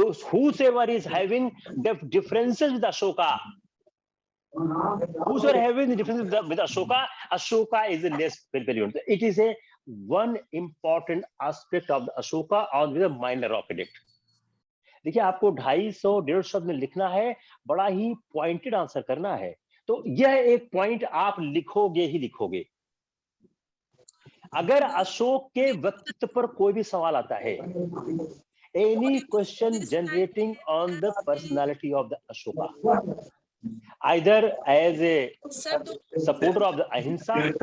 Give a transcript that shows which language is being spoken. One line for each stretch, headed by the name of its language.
English: Whosoever is having differences with Ashoka, whosoever having the differences with Ashoka, Ashoka is less benevolent. It is a one important aspect of the Ashoka on with a minor rock edict.
Hindi: देखिए आपको 250-150 में लिखना है, बड़ा ही pointed answer करना है, तो यह एक पॉइंट आप लिखोगे ही लिखोगे। अगर अशोक के व्यक्तित्व पर कोई भी सवाल आता है,
English: any question generating on the personality of the Ashoka, either as a supporter of the ahimsa